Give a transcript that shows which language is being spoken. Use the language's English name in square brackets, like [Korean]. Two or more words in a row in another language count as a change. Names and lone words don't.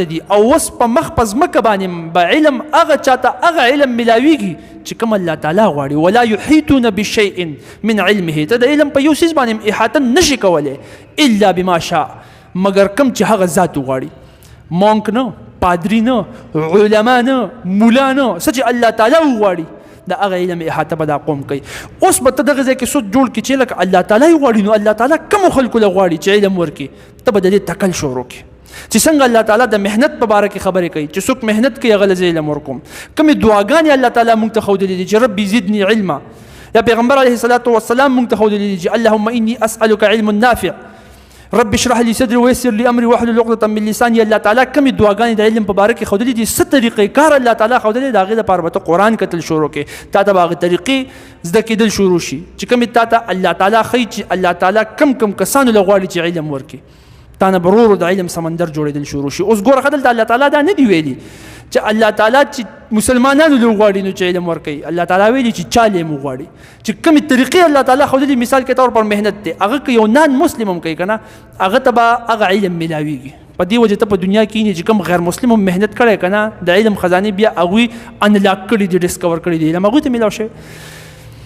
[Pashto] دي او اوس په مخ په ځمکه باندې به علم هغه چاته هغه علم ملاویږي چې کوم الله تعالی غواړي [Arabic] ولا يحيطون بشيء من علمه [Pashto] ته د علم په یو څیز باندې احاطه نشي کولی [Arabic] الا بما شاء [Pashto] مگر کوم چې هغه ذات غواړي مونک نه پادری نه علما نه مولا نه څه چې الله تعالی غواړي د هغه علم احاطه به دا قوم کوي اوس به ته دغه ځای کې سود جوړ کړي چې لکه الله تعالی غواړي نو الله تعالی کومو خلکو له غواړي چې علم ورکړي ته به د دې تکل شروع کړي چې څنګه الله تعالی د مهنت په باره کې خبرې کوي چې څوک مهنت کوي هغه له علم ورکوم کومې دعاګانې الله تعالی موږ ته ښودلې دي چې [Arabic] ربي زدني علما [Pashto] یا پیغمبر [Arabic] علیه الصلاة والسلام [Pashto] موږ ته ښودلې دي چې [Arabic] اللهم اني اسألك علم نافع رب اشرح لي صدري ويسر لي امري واحلل عقدة من لساني [Pashto] الله تعالی کومې دعاګانې د علم په باره کې ښودلې دي څه طریقې کار الله تعالی ښودلې د هغې دپاره به ته قرآن کتل شروع کړې تا ته به هغې طریقې زده کېدل شروع شي چې کومې تا ته الله تعالی ښایي چې الله تعالی کم کسانو له غواړي چې علم ورکړي تا نه به ورو د علم سمندر جوړېدل شروع شي اوس ګوره ښه دلته الله تعالی دا نه دي ویلي چې الله تعالی چې مسلمانانو له غواړي نو چې علم ورکوي الله تعالی ویلي چې چا له مو غواړي چې کومې طریقې الله تعالی ښودلي [Urdu] مثال کے طور پر [Pashto] محنت دی هغه که یو [English] non Muslim [Pashto] هم کوي که نه هغه ته به هغه علم ملاویږي په دې وجه ته په دنیا کې چې کوم غیر مسلم هم محنت کړی که نه د علم خزانې بیا هغوی انلاک کړي دي ډسکور کړي دي علم هغوی ته ملاو شوی